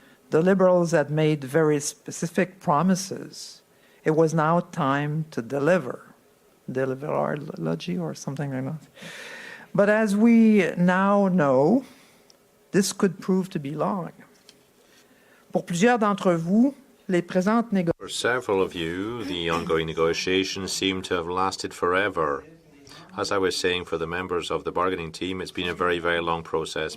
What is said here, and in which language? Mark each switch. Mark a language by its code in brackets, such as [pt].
[en] The Liberals had made very specific promises. It was now time to deliver. Deliverology or something like that. But as we now know, this could prove to be long. [fr] Pour plusieurs d'entre vous, les présentes négociations. [en] For several of you, the ongoing negotiations seem to have lasted forever. As I was saying, for the members of the bargaining team, it's been a very, very long process.